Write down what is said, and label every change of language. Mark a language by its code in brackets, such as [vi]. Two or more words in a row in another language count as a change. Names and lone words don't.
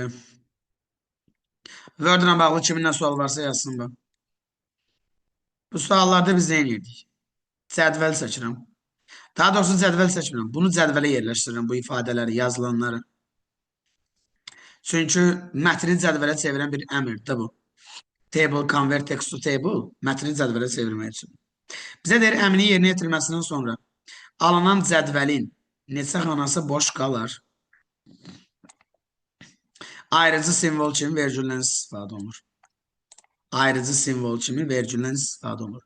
[az] Word-la bağlı kimin nə sual varsa yazsın bu. Bu suallarda biz nə edirdik? Cədvəl seçirəm. Daha doğrusu cədvəl seçmirəm. Bunu cədvələ yerləşdirirəm, bu ifadələri, yazılanları. Çünki mətni cədvələ çevirən bir əmrdir bu. [en] Table convert text to table [az] mətni cədvələ çevirmək üçün. Bizə deyir əmrin yerinə yetirilməsindən sonra alınan cədvəlin neçə xanası boş qalır? Ayrıcı simvol kimi vergüldən istifadə olunur. Ayrıcı simvol kimi vergüldən istifadə olunur.